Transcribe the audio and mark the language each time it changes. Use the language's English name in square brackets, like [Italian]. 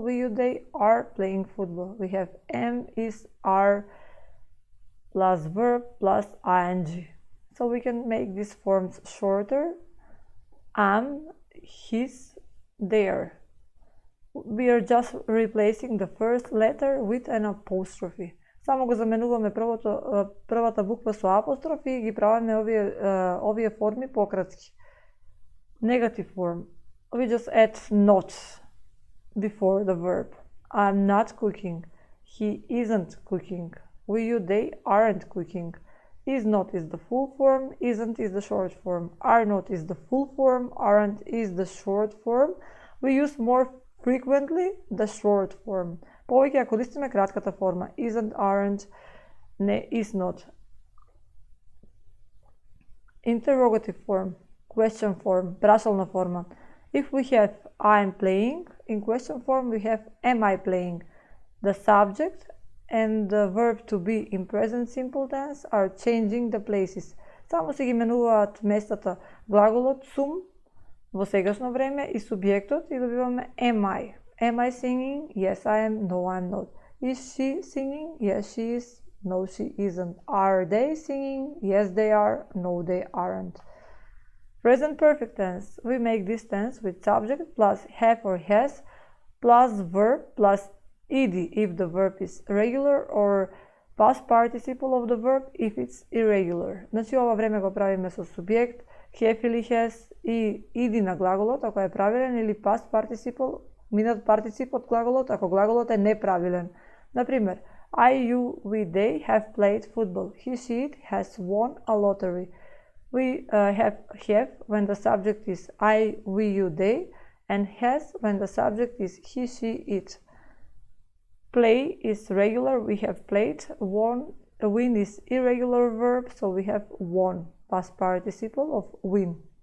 [English] We, you, they are playing football. We have am, is, are, plus verb, plus ing. So we can make these forms shorter. Am, his, their. We are just replacing the first letter with an apostrophe. [Macedonian] Само го заменуваме првата буква со апостроф и ги правиме овие форми пократки. [English] Negative form. We just add not before the verb. I'm not cooking. He isn't cooking. We, you, they aren't cooking. Is not is the full form. Isn't is the short form. Are not is the full form. Aren't is the short form. We use more frequently the short form. [Macedonian] Повеќе ја користиме кратката форма. [English] Isn't, aren't, не, is not. Interrogative form, question form, прашална форма. If we have I'm playing, in question form we have am I playing. The subject and the verb to be in present simple tense are changing the places. [Macedonian] Само се ги менуваат местата глаголот sum во сегашно време и субјектот и добиваме am I. Am I singing? Yes, I am. No, I'm not. Is she singing? Yes, she is. No, she isn't. Are they singing? Yes, they are. No, they aren't. Present perfect tense. We make this tense with subject plus have or has plus verb plus ed if the verb is regular or past participle of the verb if it's irregular. Значи ова време го правиме со субјект, have или has и ed на глаголот ако е правилен или past participle минат партицип од глаголот ако глаголот е неправилен. [English] Например, I, you, we, they have played football. He, she, it has won a lottery. We have when the subject is I, we, you, they, and has when the subject is he, she, it. Play is regular, we have played. Won, win is irregular verb, so we have won, past participle of win.